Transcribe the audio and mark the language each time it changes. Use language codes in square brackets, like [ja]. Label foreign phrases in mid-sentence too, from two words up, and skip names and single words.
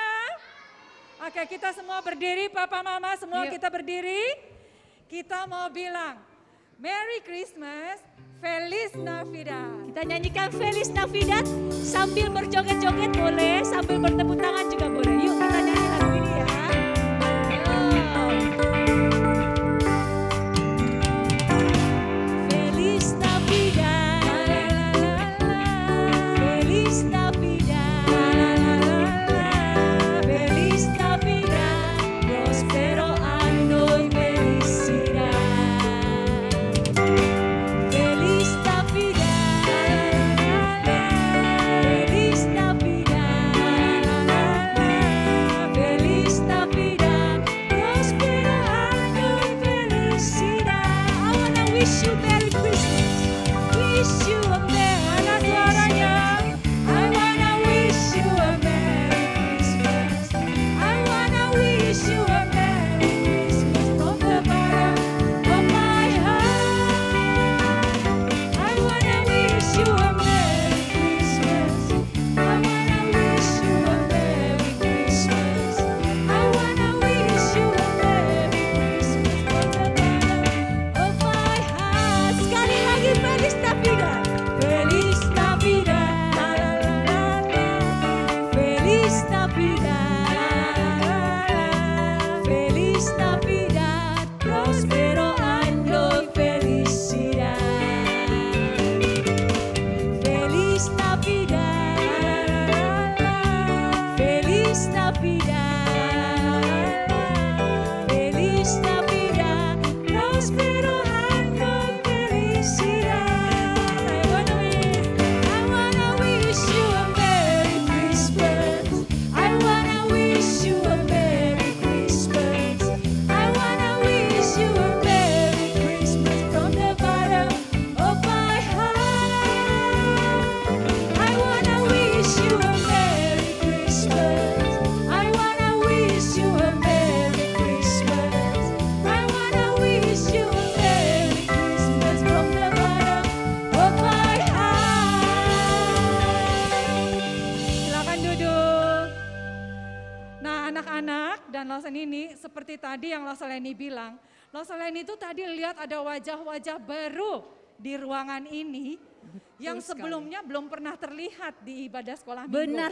[id] Oke, kita semua berdiri, papa mama semua Yuk. kita berdiri. Kita mau bilang [en] Merry Christmas, [es] Feliz Navidad. [id] Kita nyanyikan Feliz Navidad sambil berjoget-joget boleh, sambil bertepuk tangan juga boleh. Yuk kita nyanyi lagu ini ya. [es] Feliz Navidad, Feliz Navidad, Feliz Navidad, prospero anno y felicidad. Feliz Navidad, Feliz Navidad, Feliz Navidad, prospero año y felicidad. [en] I wanna wish you Merry Christmas, wish you a Merry Christmas. I wanna wish you a Merry Christmas. I wanna wish you a Merry Christmas from the bottom of my heart. I wanna wish you a Merry Christmas. I wanna wish you a Merry Christmas. I wanna wish you a Merry Christmas from the bottom of my heart. [id] Sekali lagi [es] Feliz Navidad, Feliz Navidad, Feliz Navidad, Feliz Navidad, prospero año y felicidad. Feliz Navidad, Feliz Navidad, Feliz Navidad, prospero año y felicidad. [en] I wanna wish you a Merry Christmas. I wanna wish you a Merry Christmas. I wanna wish you a Merry Christmas from the bottom of my heart. I wanna wish you a Merry Christmas. I wanna wish you a Merry Christmas. I wanna wish you a Merry Christmas from the bottom of my heart. [id] Silakan duduk. Nah, anak-anak dan Lausan ini seperti tadi yang Lausan Leni bilang, Lausan Leni itu tadi lihat ada wajah-wajah baru di ruangan ini yang sebelumnya belum pernah terlihat di ibadah sekolah minggu.